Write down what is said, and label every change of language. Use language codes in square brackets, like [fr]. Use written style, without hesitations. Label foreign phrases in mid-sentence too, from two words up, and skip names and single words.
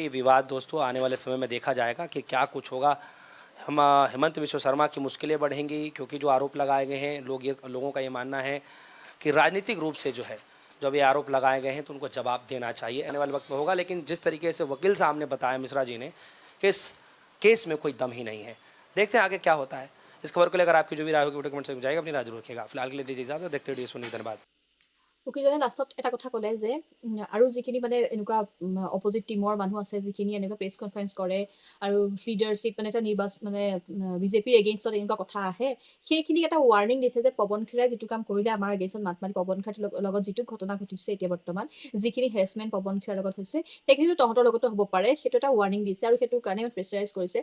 [hi] ये विवाद दोस्तों आने वाले समय में देखा जाएगा कि क्या कुछ होगा। हम हेमंत विश्व शर्मा की मुश्किलें बढ़ेंगी क्योंकि जो आरोप लगाए गए हैं, लोगों का ये मानना है कि राजनीतिक रूप से जो है जब ये आरोप लगाए गए हैं तो उनको जवाब देना चाहिए। आने वाले वक्त में होगा, लेकिन जिस तरीके से वकील साहब ने बताया मिश्रा जी ने कि इस केस में कोई दम ही नहीं है। देखते हैं आगे क्या होता है। इस खबर को लेकर आपकी जो भी राय होगी वीडियो कमेंट से जाएगा, अपनी राय जरूर रखिएगा। फिलहाल के लिए दीजिए इजाजत, देखते रहिए सुनिए, धन्यवाद। [as] উকিলজনে লাষ্টত এটা কথা ক'লে যে আৰু যিখিনি মানে এনেকুৱা [en] opposite team [as] মানুহ আছে যিখিনি এনেকুৱা [en] press conference [as] কৰে আৰু লিডাৰশ্বিপ মানে এটা নিৰ্বাচন মানে বিজেপিৰ এগেইনষ্টত এনেকুৱা কথা আহে, সেইখিনিক এটা ৱাৰ্ণিং দিছে যে পৱন খেৰাই যিটো কাম কৰিলে আমাৰ এগেইনষ্টত মাত মাতি পৱন খেৰাৰ লগত যিটো ঘটনা ঘটিছে এতিয়া বৰ্তমান যিখিনি হেৰেছমেণ্ট পৱন খেৰাৰ লগত হৈছে সেইখিনিতো তহঁতৰ লগতো হ'ব পাৰে, সেইটো এটা ৱাৰ্ণিং দিছে আৰু সেইটো কাৰণে প্ৰেছাৰাইজ কৰিছে।